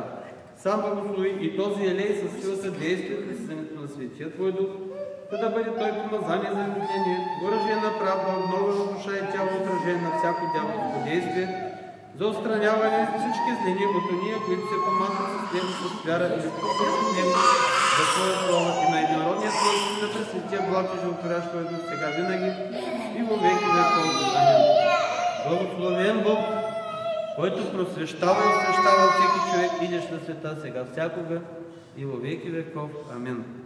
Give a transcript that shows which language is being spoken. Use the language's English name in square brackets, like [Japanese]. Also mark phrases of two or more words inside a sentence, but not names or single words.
[Bulgarian] Сам благослови и този елей със силата действието и съзнанието на Светия Твой Дух, за да бъде той помазание за видение, оръжие на правда, обнова на душа и тяло, отражение на всяко дяволско действие, за отстраняване всички злини от уния, които се помазват с него с вяра и с него за Твоя слава и на единородния Твой Син да пресветия благ и животворящ Твой Дух сега винаги и во веки веков. Амин. Благословен Бог, който просвещава и освещава всеки човек, идеш на света сега всякога и во веки веков. Амин.